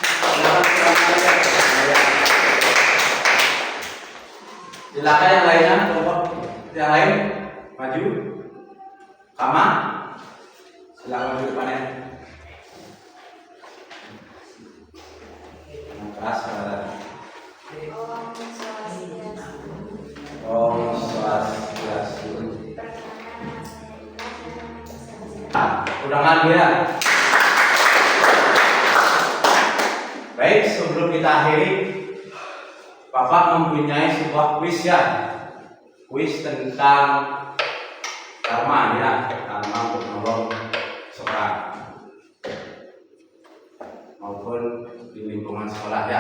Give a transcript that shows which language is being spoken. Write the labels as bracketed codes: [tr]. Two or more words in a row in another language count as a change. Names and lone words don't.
[id] Silakan yang lainnya, kelompok yang lain maju. Kama, silakan maju depannya. Yang keras saudara. [sa] Om Swastiastu. Om Swastiastu. [id] Udangan dia. Baik, sebelum kita akhiri, Bapak mempunyai sebuah kuis ya. Kuis tentang karma ya, karma untuk menolong seorang maupun di lingkungan sekolah ya.